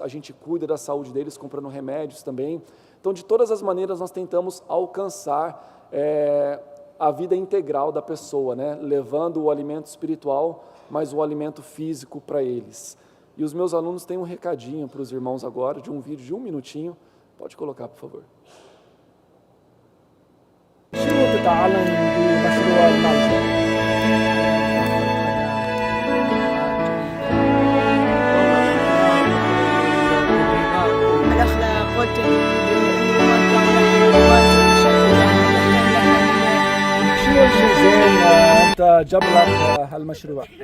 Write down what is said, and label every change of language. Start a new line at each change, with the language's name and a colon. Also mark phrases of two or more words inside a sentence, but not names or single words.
Portuguese: A gente cuida da saúde deles comprando remédios também. Então, de todas as maneiras, nós tentamos alcançar a vida integral da pessoa, levando o alimento espiritual, mas o alimento físico para eles. E os meus alunos têm um recadinho para os irmãos agora, de um vídeo de 1 minutinho. Pode colocar, por favor.
Arabic: شنو تتعلم بمشروع الملجأ؟ الأخلاق شنو الشيء زين أنت جاب لك هالمشروع؟